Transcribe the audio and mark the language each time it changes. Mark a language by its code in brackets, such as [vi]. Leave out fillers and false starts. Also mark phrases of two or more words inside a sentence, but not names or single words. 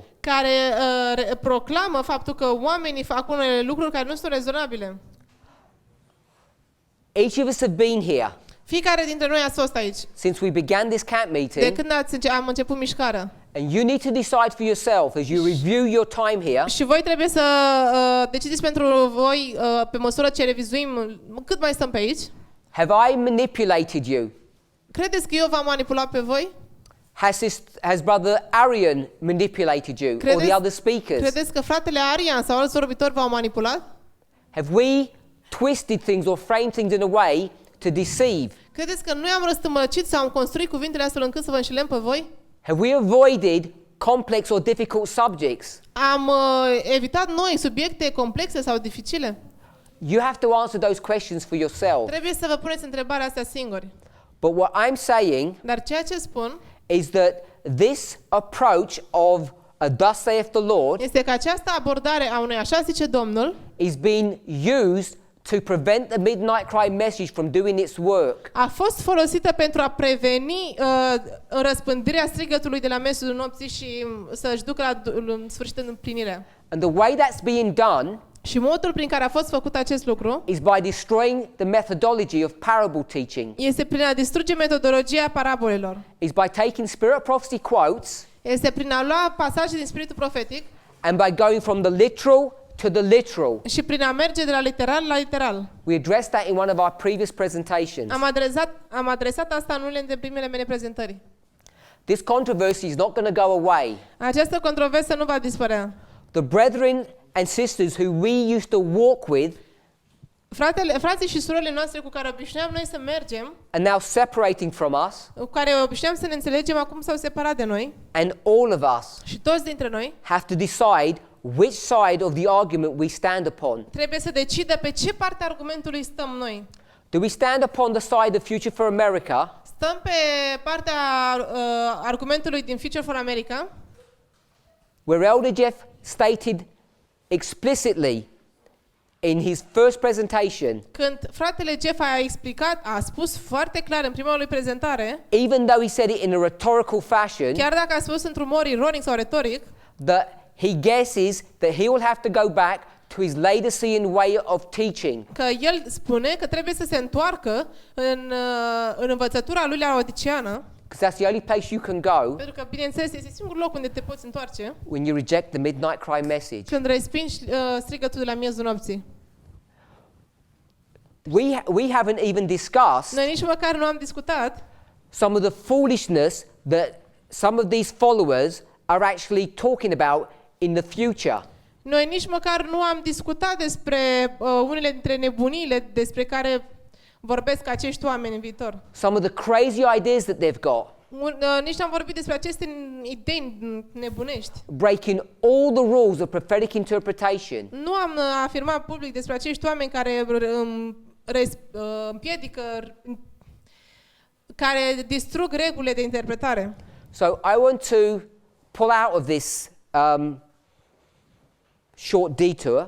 [ro] care proclamă faptul că oamenii fac unele lucruri care nu sunt rezonabile. [en] Each of us have been here [ro] Fiecare dintre noi a fost aici, [en] since we began this camp [ro] de meeting, când am început mișcarea. [en] and you need to decide for yourself as you review your time here, [ro] Și voi trebuie să decideți pentru voi, pe măsură ce revizuim cât mai stăm pe aici. [en] have I manipulated you? [ro] Credeți că eu v-am manipulat pe voi? [en] Has Brother Arian manipulated you, or the other speakers? [ro] Credeți că fratele Arian sau alți vorbitori v-au manipulat? [en] Have we twisted things or framed things in a way to deceive? [ro] Credeți că noi am răstămăcit sau am construit cuvintele astfel încât să vă înșelăm pe voi? [en] Have we avoided complex or difficult subjects? [ro] Am evitat noi subiecte complexe sau dificile? [en] You have to answer those questions for yourself. [ro] Trebuie să vă puneți întrebarea asta singuri. [en] But what I'm saying [ro] Dar ceea ce spun [en] is that this approach of a thus saith the Lord [ro] este că această abordare a unui așa zice Domnul [en] is being used to prevent the midnight cry message from doing its work. [ro] a fost folosită pentru a preveni răspândirea strigătului de la mesul nopții și să-și ducă la sfârșit în împlinire. [en] And the way that's being done [ro] Și modul prin care a fost făcut acest lucru [en] is by destroying the methodology of parable teaching. [ro] este prin a distruge metodologia parabolelor. [en] Is by taking spirit prophecy quotes [ro] Este prin a lua pasaje din spiritul profetic [en] and by going from the literal to the literal. [ro] și prin a merge de la literal la literal. [en] We addressed that in one of our previous presentations. [ro] Am adresat asta în unele dintre primele mele prezentări. [en] This controversy is not going to go away. [ro] Această controversă nu va dispărea. [en] The brethren and sisters who we used to walk with [ro] Frații și surorile noastre cu care obișnuiam noi să mergem, [en] are now separating from us, [ro] cu care obișnuiam să ne înțelegem, acum s-au separat de noi [en] and all of us [ro] și toți dintre noi [en] have to decide which side of the argument we stand upon. [ro] trebuie să decidă pe ce parte a argumentului stăm noi. [en] Do we stand upon the side of Future for America, [ro] Stăm pe partea argumentului din Future for America, [en] where Elder Jeff stated explicitly in his first presentation, [ro] când fratele Jeff a spus foarte clar în prima lui prezentare, [en] even though he said it in a rhetorical fashion, [ro] chiar dacă a spus într-un mod ironic sau retoric, [en] that he guesses that he will have to go back to his Laodicean way of teaching. [ro] că el spune că trebuie să se întoarcă în învățătura lui laodiceană, [en] Because that's the only place you can go [ro] pentru că, bineînțeles, este singurul loc unde te poți întoarce [en] when you reject the midnight cry message. [ro] când respingi strigătul de la miezul nopții. [en] We haven't even discussed [ro] Noi nici măcar nu am discutat [en] some of the foolishness that some of these followers are actually talking about in the future. [ro] Noi nici măcar nu am discutat despre unele dintre nebuniile despre care vorbesc acești oameni în viitor. [en] Some of the crazy ideas that they've got, [ro] Nici n-am vorbit despre aceste idei nebunești. [en] breaking all the rules of prophetic interpretation. [ro] Nu am afirmat public despre acești oameni care împiedică care distrug regulile de interpretare. [en] So I want to pull out of this short detour.